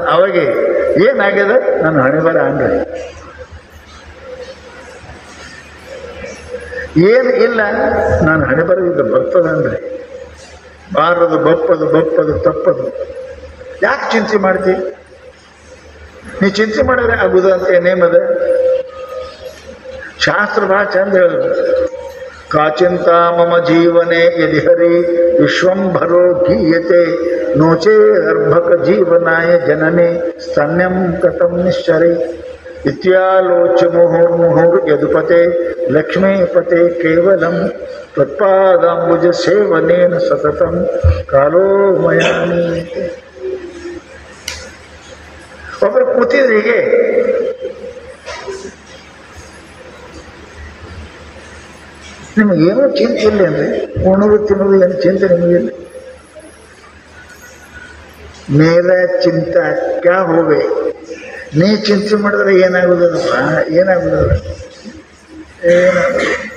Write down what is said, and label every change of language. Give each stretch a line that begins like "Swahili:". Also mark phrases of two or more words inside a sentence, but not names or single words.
Kannada: ಅವಾಗೆ ಏನಾಗ್ಯದ, ನನ್ನ ಹಣೆ ಬರ ಹಂಗೆ ಏನು ಇಲ್ಲ, ನಾನು ಹಣೆ ಬರೋದಿದ್ದ ಬರ್ತದಂದ್ರೆ ಬಾರದು, ಬಪ್ಪದು ತಪ್ಪದು. ಯಾಕೆ ಚಿಂತೆ ಮಾಡ್ತಿ? ನೀ ಚಿಂತೆ ಮಾಡಿದ್ರೆ ಆಗುದು ಅಂತ ಏನೇಮದ. ಶಾಸ್ತ್ರ ಭಾಳ ಚಂದ ಹೇಳಿದ್ರು.
Sanskrit: ಕಾಚಿಂತ ಮಮ ಜೀವನೆ ಯದಿ ಹರಿ ವಿಶ್ವಂಭರೋ ಗೀಯತೆ ನೋಚೇ ಅರ್ಭಕ ಜೀವನಾಯ ಜನನೆ ಸ್ತನ್ಯಂ ಕಥಂ ನಿಶ್ಚರೆ ಇತ್ಯಾಲೋಚ್ಯ ಮುಹುರ್ಮುಹುರ್ ಯದುಪತೆ ಲಕ್ಷ್ಮೀಪತೆ ಕೇವಲಂ ತ್ವತ್ಪಾದಾಂಬುಜ ಸೇವನೇನ ಸತತಂ ಕಾಲೋ ಮಯಾನೀಯತೆ.
Kannada: ಒಬ್ಬರು ಕೂತಿದ್ರು ಹೀಗೆ, ನಿಮಗೇನೋ ಚಿಂತೆ ಇಲ್ಲ ಅಂದರೆ ಉಣೋದು ತಿನ್ನೋದು ಏನು ಚಿಂತೆ ನಿಮಗಿಲ್ಲ.
Hindi: मेरा चिंता क्या होवे,
Kannada: ನೀ ಚಿಂತೆ ಮಾಡಿದ್ರೆ ಏನಾಗುದಪ್ಪ, ಏನಾಗುದಲ್ಲ, ಏನಾಗುದು.